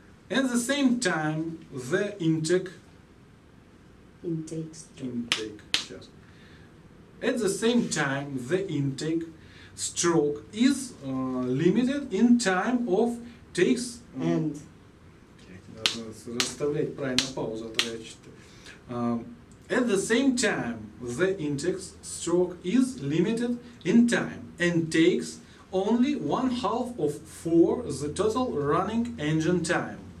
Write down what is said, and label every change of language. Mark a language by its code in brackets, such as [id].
[en] At the same time, the intake Intake. [ru] Сейчас. [en] At the same time, the intake stroke is limited in time of takes. And. [ru] Надо расставлять правильно паузу, а то я читаю. [en] At the same time, the intake stroke is limited in time and takes only 1/2 of the total running engine time.